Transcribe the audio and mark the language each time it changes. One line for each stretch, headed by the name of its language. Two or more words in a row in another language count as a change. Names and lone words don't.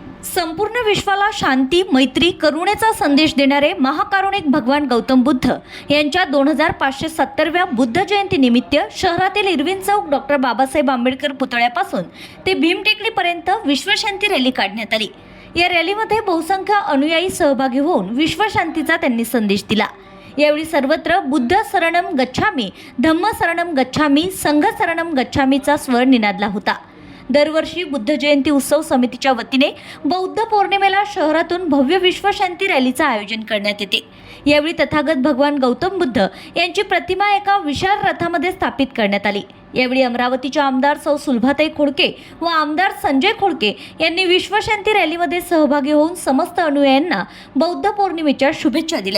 Marathi: संपूर्ण विश्वाला शांती, मैत्री, करुणेचा संदेश देणारे महाकारुणिक भगवान गौतम बुद्ध यांच्या 2570व्या बुद्ध जयंतीनिमित्त शहरातील इरविन चौक डॉक्टर बाबासाहेब आंबेडकर पुतळ्यापासून ते भीमटेकडीपर्यंत विश्वशांती रॅली काढण्यात आली। या रॅलीमध्ये बहुसंख्य अनुयायी सहभागी होऊन विश्वशांतीचा त्यांनी संदेश दिला। यावेळी सर्वत्र
Pali: बुद्ध शरणम गच्छामी, धम्म शरणम गच्छामी, संघ शरणम गच्छामीचा
Marathi: स्वर निनादला होता। दरवर्षी बुद्ध जयंती उत्सव समितीच्या वतीने बौद्ध पौर्णिमेला शहरातून भव्य विश्वशांती रॅलीचे आयोजन करण्यात येते। यावेळी तथागत भगवान गौतम बुद्ध यांची प्रतिमा एका विशाल रथामध्ये स्थापित करण्यात आली। यावेळी अमरावतीच्या आमदार सौ सुलभाताई खोडके व आमदार संजय खोडके यांनी विश्वशांती रॅलीमध्ये सहभागी होऊन समस्त अनुयायांना बौद्ध पौर्णिमेच्या शुभेच्छा दिल्या।